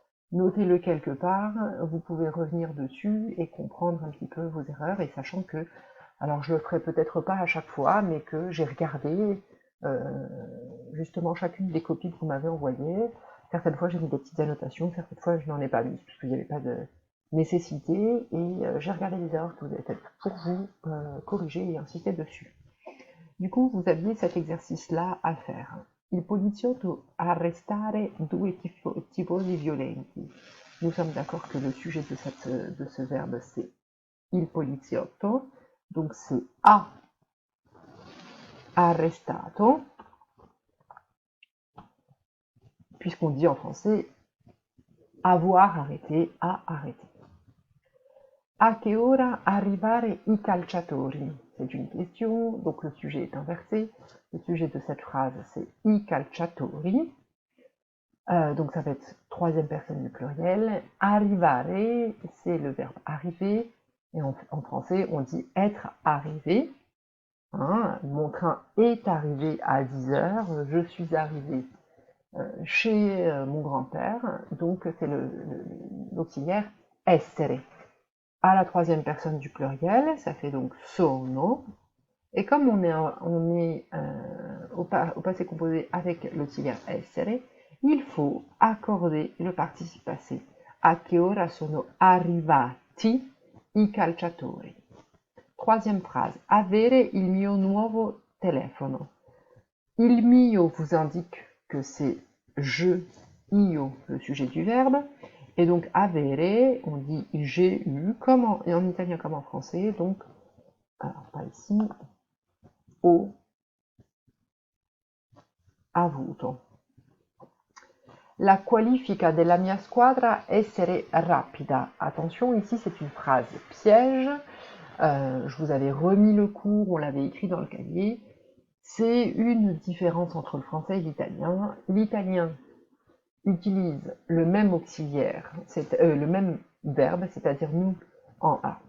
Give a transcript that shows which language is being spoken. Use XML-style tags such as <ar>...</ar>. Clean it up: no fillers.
<fr>Notez-le quelque part, vous pouvez revenir dessus et comprendre un petit peu vos erreurs, et sachant que, alors je le ferai peut-être pas à chaque fois, mais que j'ai regardé justement chacune des copies que vous m'avez envoyées. Certaines fois j'ai mis des petites annotations, certaines fois je n'en ai pas mis, parce qu'il n'y avait pas de nécessité, et j'ai regardé les erreurs que vous avez faites pour vous corriger et insister dessus. Du coup, vous aviez cet exercice-là à faire.</fr> <it>Il poliziotto arrestare due tifosi violenti.</it> <fr>Nous sommes d'accord que le sujet de ce verbe, c'est</fr> <it>il poliziotto.</it> <fr>Donc c'est</fr> <it>ha arrestato,</it> <fr>puisqu'on dit en français avoir arrêté, a arrêté.</fr> <it>A che ora arrivare i calciatori?</it> <fr>C'est une question, donc le sujet est inversé. Le sujet de cette phrase, c'est</fr> <it>i calciatori.</it> <fr>Donc ça va être troisième personne du pluriel. Arrivare, c'est le verbe arriver. Et en français, on dit être arrivé. Hein, mon train est arrivé à 10 heures. Je suis arrivé chez mon grand-père. Donc c'est l'auxiliaire essere. À la troisième personne du pluriel, ça fait donc sono. Et comme on est au passé composé avec l'auxiliaire essere, il faut accorder le participe passé.</fr> <it>A che ora sono arrivati i calciatori?</it> <fr>Troisième phrase.</fr> <it>Avere il mio nuovo telefono. Il mio</it> <fr>vous indique que c'est je, io, le sujet du verbe. Et donc avere, on dit j'ai eu, comme en italien comme en français. Donc, alors pas ici,</fr> <it>ho avuto. La qualifica della mia squadra essere rapida.</it> <fr>Attention, ici c'est une phrase piège. Je vous avais remis le cours, on l'avait écrit dans le cahier. C'est une différence entre le français et l'italien. L'italien utilise le même auxiliaire, le même verbe, c'est-à-dire nous en A.</fr>